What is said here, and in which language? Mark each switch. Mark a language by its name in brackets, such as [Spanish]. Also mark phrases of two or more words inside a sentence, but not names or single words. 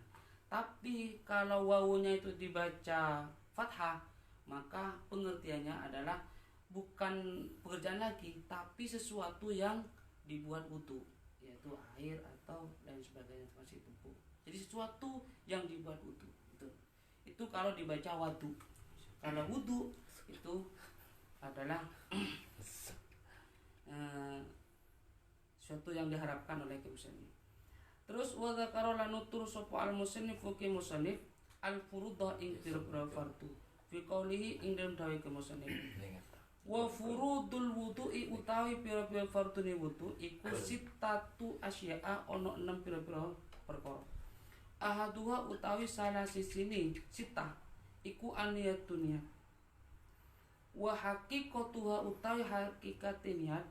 [Indonesian] Tapi kalau wawunya itu dibaca fathah, maka pengertiannya adalah bukan pekerjaan lagi, tapi sesuatu yang dibuat wudu, yaitu air atau lain sebagainya, masih tubuh. Jadi sesuatu yang dibuat wudu itu kalau dibaca wadu. Kalau wudu itu adalah suatu yang diharapkan oleh musannif. [Javanese] Terus [Arabic] wa dzakara [Javanese] lan nutur sapa [Arabic] al musannif fi musannif al furudha [Javanese] ing pira-pira fardu [Arabic] fi qaulihi [Javanese] ing dalem dawuh ke musannif [Arabic] wa furudul wudu'i [Javanese] utawi pira-pira fardune wudu iku [Arabic] sitatu asya'a [Javanese] ana 6 pira-pira perkara. Ahaduha utawi salah sisine sita iku aniyat dunia [Arabic] wa haqiqatuha [Javanese] utawi hakikate niat